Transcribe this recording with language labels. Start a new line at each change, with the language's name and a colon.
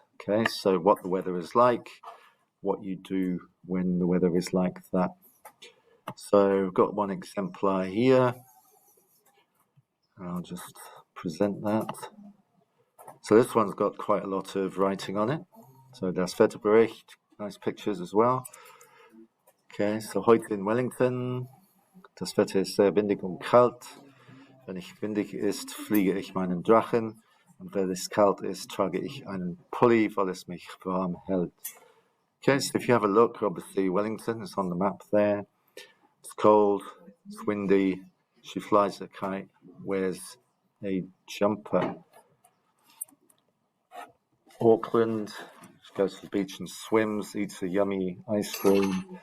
English: Okay, so what the weather is like, what you do when the weather is like that. So I've got one exemplar here. I'll just present that. So this one's got quite a lot of writing on it. So
German: das Wetterbericht,
English: nice pictures as well.
German: Okay, so heute in Wellington, das Wetter ist sehr windig und kalt. Wenn es windig ist, fliege ich meinen Drachen. Und wenn es kalt ist, trage ich einen Pulli, weil es mich warm hält.
English: Okay, so if you have a look, obviously Wellington is on the map there. It's cold, it's windy. She flies a kite, wears a jumper. Auckland, she goes to the beach and swims, eats a yummy ice cream.